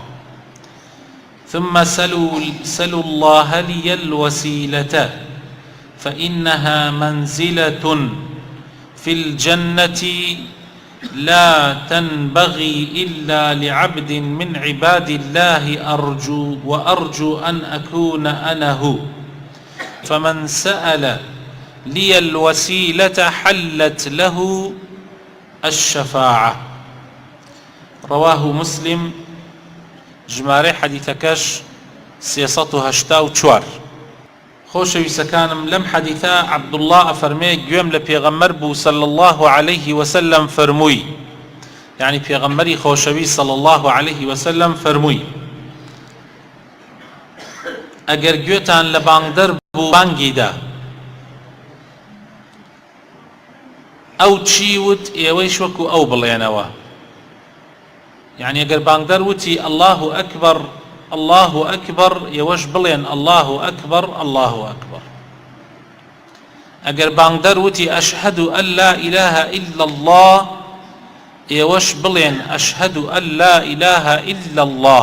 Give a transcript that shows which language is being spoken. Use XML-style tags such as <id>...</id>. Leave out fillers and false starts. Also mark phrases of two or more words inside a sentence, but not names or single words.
<ar>ثم سلوا الله لي الوسيلة، فإنها منزلة في الجنة لا تنبغي إلا لعبد من عباد الله، وأرجو أن أكون أنا هو. فمن سأل لي الوسيلة حلت له الشفاعة. رواه مسلم.</ar> <ckb>ژمارەی حەدیثەکەش 384. خۆشەویستەکانم، لەم حەدیثە عەبدوڵڵا ئەفەرمێ گوێم لە پێغەمبەر بوو</ckb> <ar>صلی الله عليه وسلم</ar> <ckb>فەرمووی، یعنی پێغەمبەری خۆشەویست</ckb> <ar>صلی الله عليه وسلم</ar> <ckb>فەرمووی: ئەگەر گوێتان لە بانگدەر بوو بانگیدا، ئەو چی وت ئێوەیش وەکو ئەو بڵێنەوە. يعني اگر بانگدار وتي</ckb> <ar>الله أكبر الله أكبر،</ar> <ckb>يوش بلين</ckb> <ar>الله أكبر الله أكبر.</ar> <ckb>اگر بانگدار وتي</ckb> <ar>أشهد أن لا إله إلا الله،</ar> <ckb>يوش بلين</ckb> <ar>أشهد أن لا إله إلا الله.</ar>